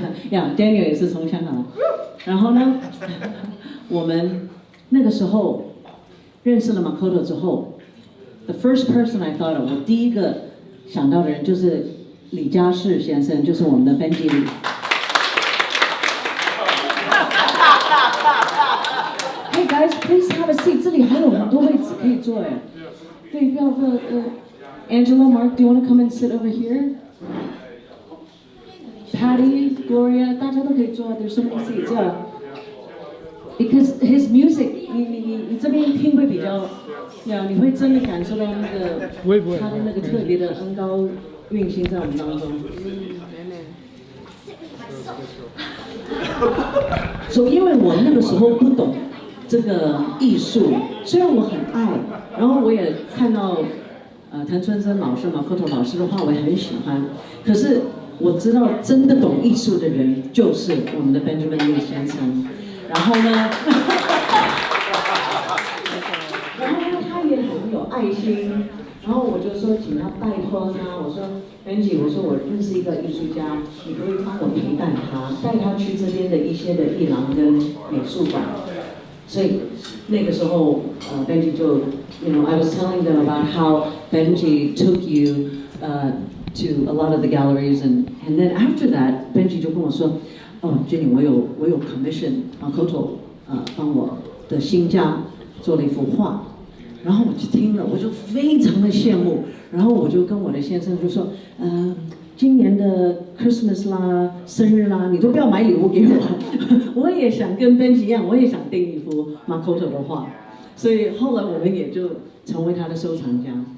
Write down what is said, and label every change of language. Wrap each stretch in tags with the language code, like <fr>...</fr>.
<zh>Daniel 也是从香港来。然后呢，我们那个时候认识了 Makoto 之后 ，</zh> <en>the first person I thought of，</en> <zh>我第一个想到的人就是李嘉士先生，就是我们的编辑里。</zh> <en>Hey guys, please have a seat.</en> <zh>这里还有很多位置可以坐哎。对，不要</zh> <en>Angela, Mark, do you want to come and sit over here?</en> <zh>Patty, Gloria, 大家都可以坐。</zh> <en>There's so many seats, yeah. Because his music,</en> <zh>你这边听会比较，你会真的感受到那个他的那个特别的恩高运行在我们当中。所以因为我那个时候不懂这个艺术，虽然我很爱，然后我也看到谭春生老师、马克头老师的话，我也很喜欢。可是我知道真的懂艺术的人就是我们的 Benjamin Lee 先生。然后呢，然后呢，他也很有爱心。然后我就说，请他拜托他，我说 Benji， 我说我认识一个艺术家，你可以帮我陪伴他，带他去这边的一些的艺廊跟美术馆。所以那个时候，</zh> <en>Benji 就 I was telling them about how Benji took you to a lot of the galleries, and then after that, Benji</en> <zh>就跟我说，</zh> <en>Jenny，</en> <zh>我有</zh> <en>commission Makoto</en> <zh>帮我的新家做了一幅画。然后我就听了，我就非常的羡慕，然后我就跟我的先生就说，今年的 Christmas 啦、生日啦，你都不要买礼物给我，我也想跟 Benji 一样，我也想订一幅 Makoto 的画，所以后来我们也就成为他的收藏家。</zh>